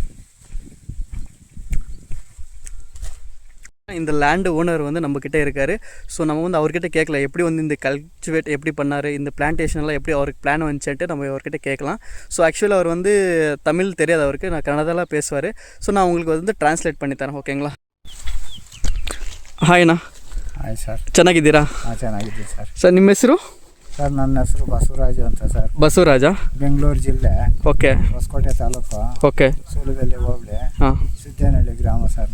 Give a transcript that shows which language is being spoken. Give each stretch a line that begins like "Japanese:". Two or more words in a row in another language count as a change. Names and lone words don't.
Tamil: இந்த லேண்டு ஓனர் நம்மக்கிட்ட இருக்கார். ஸோ நம்ம அவர்கிட்ட கேட்கல எப்படி இந்த கல்டிவேட் எப்படி பண்ணார், இந்த பிளான்டேஷன்லாம் எப்படி அவருக்கு பிளான் வந்துச்சுன்ட்டு நம்ம அவர்கிட்ட கேட்கலாம். ஸோ ஆக்சுவலி அவர் தமிழ் தெரியாது அவருக்கு, நான் கன்னடாலாம் பேசுவார். ஸோ நான் உங்களுக்கு ட்ரான்ஸ்லேಟ್ பண்ணி தரேன், ಓಕೆங்களா?
Kannada: ಹಾಯ್ ಅಣ್ಣ. ಹಾಯ್ ಸರ್, ಚೆನ್ನಾಗಿದ್ದೀರಾ? ಚೆನ್ನಾಗಿದ್ದೀವಿ ಸರ್. ಸರ್ ನಿಮ್ಮ ಹೆಸರು? ಸರ್ ನನ್ನ ಹೆಸರು ಬಸವರಾಜು ಅಂತ ಸರ್. ಬಸವರಾಜ, ಬೆಂಗಳೂರು ಜಿಲ್ಲೆ. ಓಕೆ. ಹೊಸಕೋಟೆ ತಾಲೂಕು. ಓಕೆ. ಸೂಲದಲ್ಲಿ ಹೋಬಳಿ. ಹಾಂ. ಸಿದ್ದೇನಹಳ್ಳಿ ಗ್ರಾಮ ಸರ್.